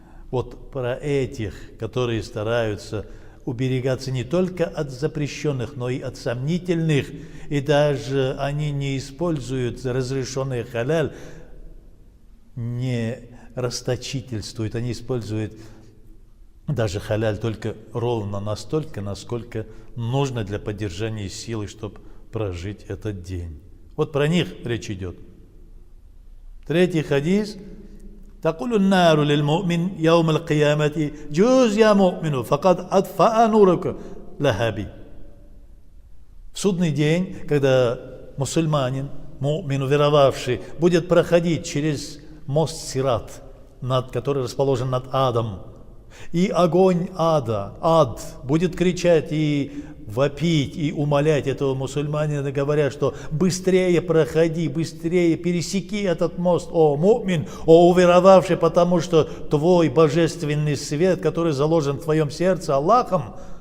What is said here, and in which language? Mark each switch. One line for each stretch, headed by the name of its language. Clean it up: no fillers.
Russian: Вот про этих, которые стараются уберегаться не только от запрещенных, но и от сомнительных, и даже они не используют разрешенный халяль, не расточительствуют, они используют даже халяль только ровно настолько, насколько нужно для поддержания силы, чтобы прожить этот день. Вот про них речь идет. Третий хадис.
Arabic: تقول النار للمؤمن يوم القيامة جوز يا مؤمن فقد أطفأ نورك لهبي.
Russian: В судный день, когда мусульманин, му'мин, уверовавший, будет проходить через мост Сират, который расположен над адом, и огонь ада, ад, будет кричать и вопить, и умолять этого мусульманина, говоря, что быстрее проходи, быстрее пересеки этот мост, о му'мин, о уверовавший, потому что твой божественный свет, который заложен в твоем сердце Аллахом,